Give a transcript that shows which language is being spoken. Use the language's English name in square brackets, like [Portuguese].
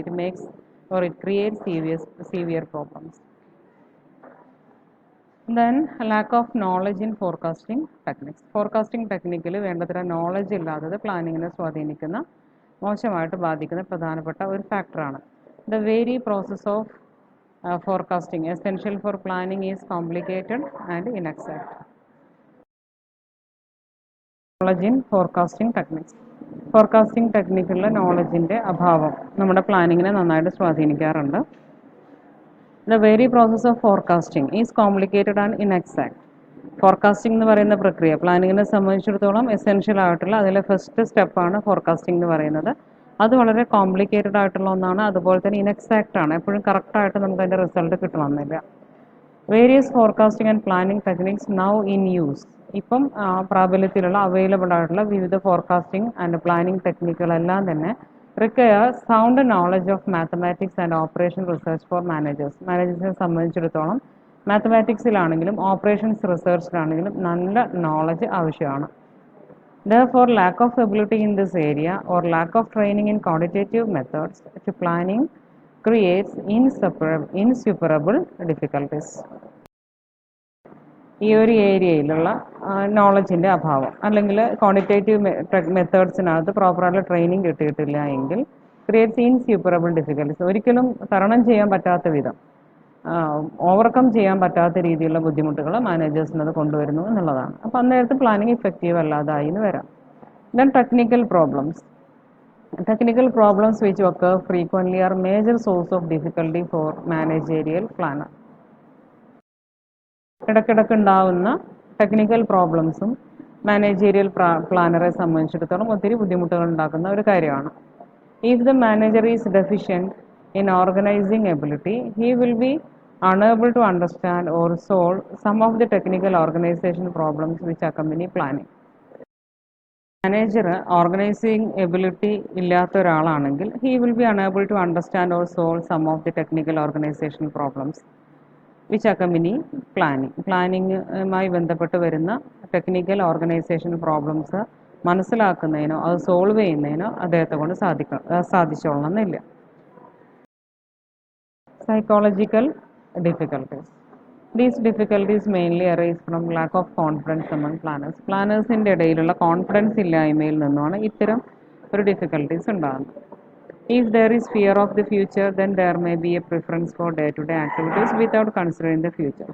[English] It makes or it create severe problems. Then lack of knowledge in forecasting techniques. [Malayalam] Forecasting ടെക്നിക്കിൽ വേണ്ടത്ര knowledge ഇല്ലാത്തത് പ്ലാനിങ്ങിനെ സ്വാധീനിക്കുന്ന, മോശമായിട്ട് ബാധിക്കുന്ന പ്രധാനപ്പെട്ട ഒരു ഫാക്ടറാണ്. [English] The very process of forecasting essential for planning is complicated and inexact. Knowledge in forecasting techniques. [Malayalam] Forecasting ടെക്നിക്കുള്ള നോളജിൻ്റെ അഭാവം നമ്മുടെ പ്ലാനിങ്ങിനെ നന്നായിട്ട് സ്വാധീനിക്കാറുണ്ട്. [English] The very process of forecasting is complicated and inexact. [Malayalam] Forecasting എന്ന് പറയുന്ന പ്രക്രിയ പ്ലാനിങ്ങിനെ സംബന്ധിച്ചിടത്തോളം എസെൻഷ്യൽ ആയിട്ടുള്ള അതിലെ ഫസ്റ്റ് സ്റ്റെപ്പാണ് ഫോർകാസ്റ്റിംഗ് എന്ന് പറയുന്നത്. അത് വളരെ കോംപ്ലിക്കേറ്റഡ് ആയിട്ടുള്ള ഒന്നാണ്. അതുപോലെ തന്നെ ഇൻഎക്സാക്റ്റ് ആണ്. എപ്പോഴും കറക്റ്റായിട്ട് നമുക്ക് അതിൻ്റെ റിസൾട്ട് കിട്ടണമെന്നില്ല. [English] Various forecasting and planning techniques now in use. [Malayalam] ഇപ്പം പ്രാബല്യത്തിലുള്ള അവൈലബിൾ ആയിട്ടുള്ള വിവിധ ഫോർകാസ്റ്റിംഗ് ആൻഡ് പ്ലാനിംഗ് ടെക്നിക്കുകളെല്ലാം തന്നെ [English] Require sound knowledge of mathematics and operation research for managers. [Malayalam] മാനേജേഴ്സിനെ സംബന്ധിച്ചിടത്തോളം മാത്തമാറ്റിക്സിലാണെങ്കിലും ഓപ്പറേഷൻസ് റിസർച്ചിലാണെങ്കിലും നല്ല നോളജ് ആവശ്യമാണ്. [English] Therefore, lack of ability in this area or lack of training in quantitative methods to planning creates insuperable difficulties. [Malayalam] ഈ ഒരു ഏരിയയിലുള്ള നോളജിൻ്റെ അഭാവം അല്ലെങ്കിൽ quantitative മെത്തേഡ്സിനകത്ത് പ്രോപ്പറായിട്ടുള്ള training കിട്ടിയിട്ടില്ല എങ്കിൽ [English] Creates insuperable difficulties. [Malayalam] ഒരിക്കലും തരണം ചെയ്യാൻ പറ്റാത്ത വിധം, ഓവർകം ചെയ്യാൻ പറ്റാത്ത രീതിയിലുള്ള ബുദ്ധിമുട്ടുകൾ മാനേജേഴ്സിനത് കൊണ്ടുവരുന്നു എന്നുള്ളതാണ്. അപ്പോൾ അന്നേരത്ത് പ്ലാനിങ് ഇഫക്റ്റീവ് അല്ലാതായി എന്ന് വരാം. [English] Then technical problems. Technical problems which occur frequently are major source of difficulty for managerial planner. [Malayalam] ഇടയ്ക്കിടയ്ക്ക് ഉണ്ടാവുന്ന ടെക്നിക്കൽ പ്രോബ്ലംസും മാനേജീരിയൽ പ്ലാനറെ സംബന്ധിച്ചിടത്തോളം ഒത്തിരി ബുദ്ധിമുട്ടുകൾ ഉണ്ടാക്കുന്ന ഒരു കാര്യമാണ്. [English] If the manager is deficient in organizing ability, he will be unable to understand or solve some of the technical organization problems which accompany planning. Manager organizing ability [Malayalam] ഇല്ലാത്ത ഒരാളാണെങ്കിൽ [English] He will be unable to understand or solve some of the technical organization problems which accompany planning. [Malayalam] പ്ലാനിങ്ങുമായി ബന്ധപ്പെട്ട് വരുന്ന technical organisation problems മനസ്സിലാക്കുന്നതിനോ അത് solve ചെയ്യുന്നതിനോ അദ്ദേഹത്തെ കൊണ്ട് സാധിച്ചോളണമെന്നില്ല. [English] Psychological difficulties. These difficulties mainly arise from lack of confidence among planners. [Malayalam] പ്ലാനേഴ്സിൻ്റെ ഇടയിലുള്ള confidence ഇല്ലായ്മയിൽ നിന്നുമാണ് ഇത്തരം ഒരു ഡിഫിക്കൽട്ടീസ് ഉണ്ടാകുന്നത്. [English] If there is fear of the future, then there may be a preference for day-to-day activities without considering the future.